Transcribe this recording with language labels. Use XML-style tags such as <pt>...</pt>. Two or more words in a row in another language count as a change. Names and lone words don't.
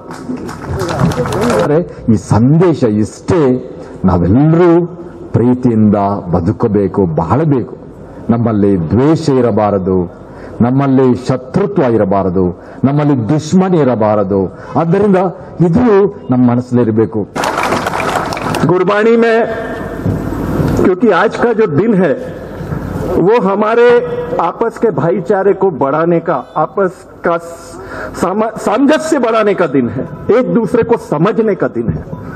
<kn>ಈ ಸಂದೇಶ ಇಷ್ಟೇ, ನಾವೆಲ್ಲರೂ ಪ್ರೀತಿಯಿಂದ ಬದುಕಬೇಕು, ಬಾಳಬೇಕು. ನಮ್ಮಲ್ಲಿ ದ್ವೇಷ ಇರಬಾರದು, ನಮ್ಮಲ್ಲಿ ಶತ್ರುತ್ವ ಇರಬಾರದು, ನಮ್ಮಲ್ಲಿ ದುಶ್ಮನಿ ಇರಬಾರದು. ಆದ್ದರಿಂದ ಇದು ನಮ್ಮ ಮನಸ್ಸಲ್ಲಿರಬೇಕು.</kn> <hi>गुरबाणी में, क्योंकि आज का जो दिन है वो हमारे आपस के भाईचारे को बढ़ाने का, आपस का सामंजस्य बढ़ाने का दिन है, एक दूसरे को समझने का दिन है.</hi>